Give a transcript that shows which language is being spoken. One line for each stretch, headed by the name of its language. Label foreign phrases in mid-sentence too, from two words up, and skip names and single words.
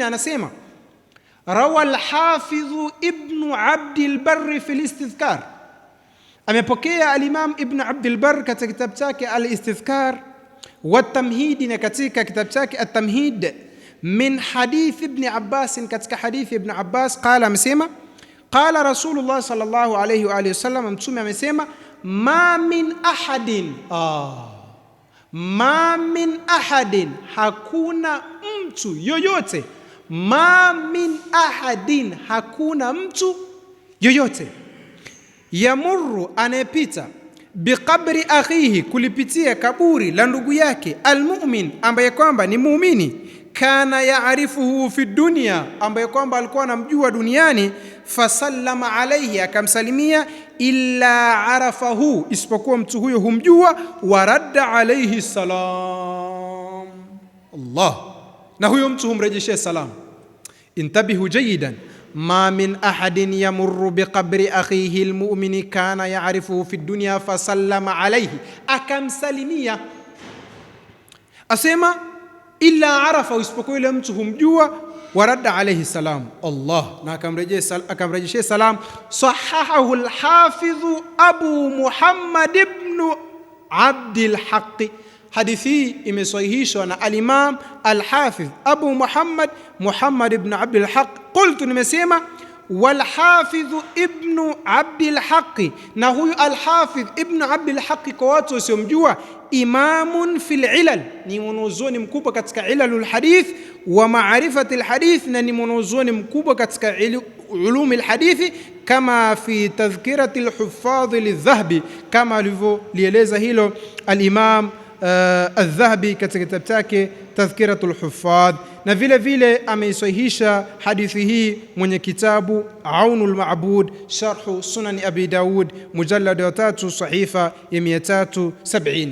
Swahili: Anasema
Arabic: روى الحافظ ابن عبد البر في الاستذكار,
Swahili: amepokea al-Imam Ibn Abd al-Barr katika kitabu chake al-Istidhkar wa at-Tamhid, na katika kitabu chake at-Tamhid,
Arabic: من حديث ابن عباس,
Swahili: katika hadithi Ibn Abbas, qala, amesema
Arabic: قال رسول الله صلى الله عليه وعلى آله وسلم,
Swahili: mtume amesema
Arabic: ما من أحد, ما من أحد,
Swahili: hakuna mtu yoyote,
Arabic: ما من أحد,
Swahili: hakuna mtu yoyote, yamurru, anayepita,
Arabic: بقبر أخيه,
Swahili: kulipitia kaburi la ndugu yake, almu'min, ambaye kwamba ni muumini,
Arabic: كان يعرفه في الدنيا,
Swahili: ambaye kwamba alikuwa anamjua duniani,
Arabic: فسلم عليه,
Swahili: akamsalimia,
Arabic: إلا عرفه,
Swahili: isipokuwa mtu huyo humjua,
Arabic: ورد عليه السلام,
Swahili: Allah, na huyo mtu humrejeshia salam.
Arabic: انتبهوا جيدا, ما من أحد يمر بقبر أخيه المؤمن كان يعرفه في الدنيا فسلم عليه,
Swahili: akamsalimia, asema
Arabic: إلا عرف,
Swahili: isipokuwa yule mtu humjua,
Arabic: ورد عليه السلام الله,
Swahili: na akamrejeshia salam. Sahahahu al-Hafidh Abu Muhammad ibn Abdul Haqq, hadithi imesahihishwa na al-Imam al-Hafidh Abu Muhammad ibn Abdul Haqq. Qultu, nimesema wal Hafidh ibn Abdul Haqq, na huyu al-Hafidh ibn Abdul Haqq kwa watu wasiomjua, imamun
Arabic: في العلل,
Swahili: ni mwanazuoni mkubwa katika
Arabic: علل الحديث ومعرفة الحديث,
Swahili: na ni mwanazuoni mkubwa katika
Arabic: علوم الحديث,
Swahili: kama
Arabic: في تذكرة الحفاظ للذهبي,
Swahili: kama alivyolieleza hilo al-Imam al-Dhahabi katika kitabu chake Tadhkiratul Huffadh, na vile vile ameisahihisha hadithi hii mwenye kitabu Aunul Ma'bud sharh Sunan Abi Daud mujallad wa 3 sahifa ya 370.